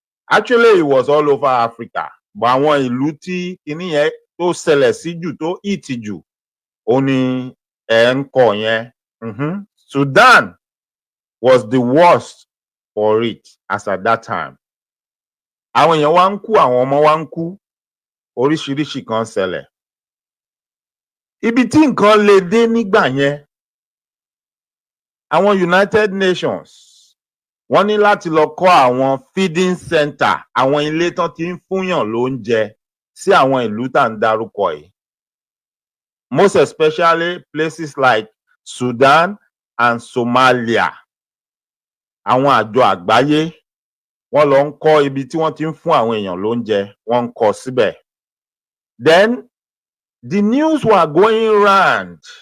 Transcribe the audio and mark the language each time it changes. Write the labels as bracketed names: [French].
[English] Actually, it was all over Africa. But [Yoruba] àwọn ìlú tí kinní yẹn tó ṣẹlẹ̀ sí jù tó hit jù ó ní ẹ̀ ń kọ yẹn. [English] Sudan was the worst for it as at that time. [Yoruba] Àwọn èèyàn wá ń kú, àwọn ọmọ wá ń kú, oríṣiríṣi kan ṣẹlẹ̀. Ibi tí nǹkan lè dé nígbà yẹn, àwọn United Nations wọ́n ní láti lọ kọ́ àwọn feeding center, àwọn ilé tán ti ń fúnyàn lóúnjẹ sí àwọn ìlú tá ń dárúkọ yìí. [English] Most especially places like Sudan and Somalia. [Yoruba] Àwọn àjọ àgbáyé wọ́n lọ ń kọ́ ibi tí wọ́n ti ń fún àwọn èèyàn lóúnjẹ, wọ́n ń kọ́ síbẹ̀. [English] Then the news were going round.